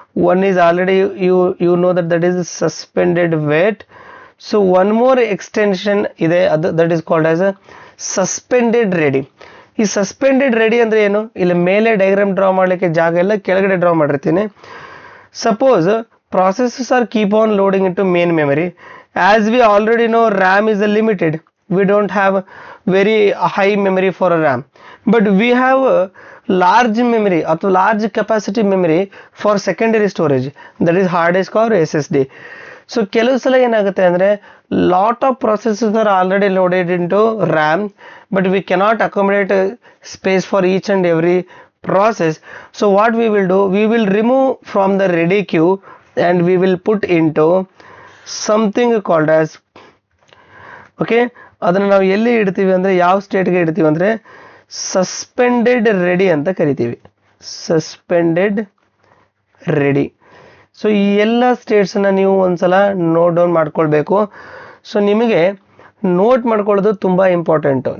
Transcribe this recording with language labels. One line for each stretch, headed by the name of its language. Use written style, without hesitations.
English: One is already you know that is suspended wait. So one more extension
Kannada: ಇದೆ, ಅದು
English: That is called as a suspended ready.
Kannada: ಈ suspended ready ಅಂದರೆ ಏನು? ಇಲ್ಲಿ ಮೇಲೆ diagram draw ಮಾಡಲಿಕ್ಕೆ ಜಾಗ ಎಲ್ಲ, ಕೆಳಗಡೆ ಡ್ರಾ ಮಾಡಿರ್ತೀನಿ.
English: Suppose processes are keep on loading into main memory. As we already know, RAM is limited. We don't have very high memory for a RAM, but we have a large memory or large capacity memory for secondary storage, that is hard disk or SSD. So
Kannada: ಕೆಲವು ಸಲ ಏನಾಗುತ್ತೆ ಅಂದರೆ
English: Lot of processes are already loaded into RAM, but we cannot accommodate space for each and every process. So what we will do, we will remove from the ready queue and we will put into something called as, okay,
Kannada: ಅದನ್ನು ನಾವು ಎಲ್ಲಿ ಇಡ್ತೀವಿ ಅಂದರೆ ಯಾವ ಸ್ಟೇಟ್ಗೆ ಇಡ್ತೀವಿ ಅಂದರೆ suspended ready ಅಂತ ಕರಿತೀವಿ.
English: Suspended ready.
Kannada: ಸೊ ಈ ಎಲ್ಲ ಸ್ಟೇಟ್ಸನ್ನು ನೀವು ಒಂದ್ಸಲ ನೋಟ್ ಡೌನ್ ಮಾಡ್ಕೊಳ್ಬೇಕು. ಸೊ ನಿಮಗೆ ನೋಟ್ ಮಾಡ್ಕೊಳ್ಳೋದು ತುಂಬ ಇಂಪಾರ್ಟೆಂಟು.